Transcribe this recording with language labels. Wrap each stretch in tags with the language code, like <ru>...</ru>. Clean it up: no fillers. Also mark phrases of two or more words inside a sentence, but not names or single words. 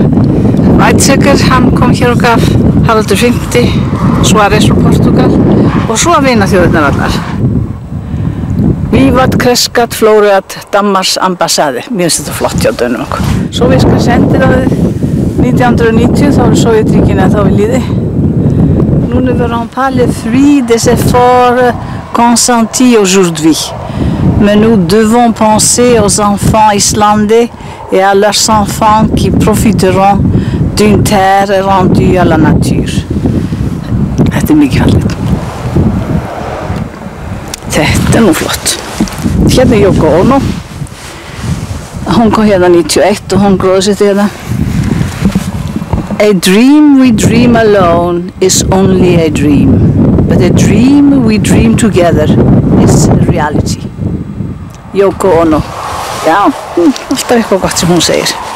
<is>Weizsäcker, hann kom hér og gaf Haraldur V, Suárez frá Portugal og svo vinaþjóðirnar allar.</is> <la>Vivat Crescat Floreat</la> <is>Danmarks ambassade, mér finnst þetta flott hjá dönum okkur. Sovéska sendiráðið 1990, þá eru Sovétríkin þá við líði.</is> <fr>Nous ne verrons pas le fruit des efforts consentis aujourd'hui. Mais nous devons penser aux enfants islandais et à leurs enfants qui profiteront d'une terre rendue à la nature.</fr> <is>Þetta mikið fallegt. Þetta nú flott. Hérna Yoko Ono. Hún kom hérna 91 og hún gróðsetti hérna.</is> <en>A dream we dream alone is only a dream, but a dream we dream together is reality. Yoko Ono.</en> <is>Já, alltaf eitthvað gott sem hún segir.</is>